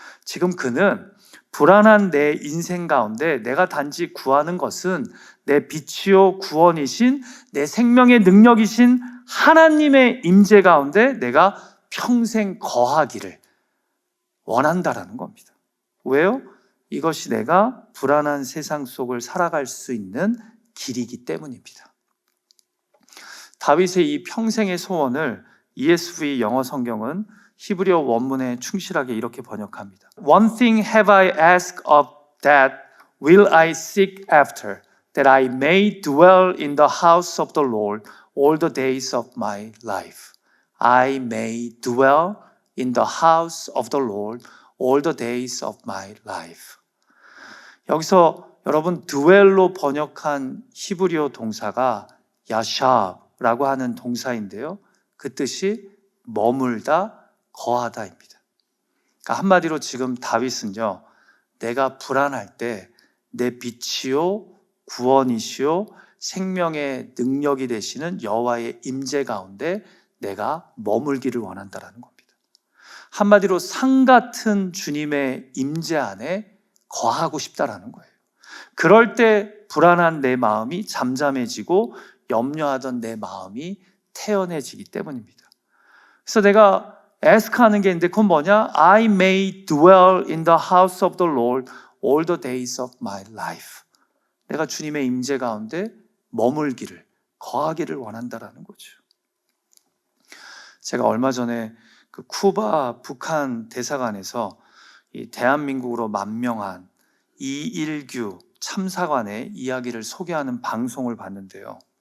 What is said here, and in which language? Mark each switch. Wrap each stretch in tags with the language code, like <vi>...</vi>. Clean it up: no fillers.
<ko>지금 그는 불안한 내 인생 가운데 내가 단지 구하는 것은 내 빛이요 구원이신 내 생명의 능력이신 하나님의 임재 가운데 내가 평생 거하기를 원한다라는 겁니다. 왜요? 이것이 내가 불안한 세상 속을 살아갈 수 있는 길이기 때문입니다. 다윗의 이 평생의 소원을 ESV 영어 성경은 히브리어 원문에 충실하게 이렇게 번역합니다.</ko> <en>One thing have I asked of that will I seek after, that I may dwell in the house of the Lord all the days of my life. I may dwell in the house of the Lord all the days of my life.</en> <ko>여기서 여러분 dwell로 번역한 히브리어 동사가 야샵라고 하는 동사인데요. 그 뜻이 머물다, 거하다입니다. 그러니까 한마디로 지금 다윗은요, 내가 불안할 때 내 빛이요 구원이시요 생명의 능력이 되시는 여호와의 임재 가운데 내가 머물기를 원한다라는 겁니다. 한마디로 상 같은 주님의 임재 안에 거하고 싶다라는 거예요. 그럴 때 불안한 내 마음이 잠잠해지고 염려하던 내 마음이 태연해지기 때문입니다. 그래서 내가 ask하는 게 있는데 그건 뭐냐?</ko> <en>I may dwell in the house of the Lord all the days of my life.</en> <ko>내가 주님의 임재 가운데 머물기를, 거하기를 원한다라는 거죠. 제가 얼마 전에 그 쿠바 북한 대사관에서 이 대한민국으로 만명한 이일규 참사관의 이야기를 소개하는 방송을 봤는데요.</ko>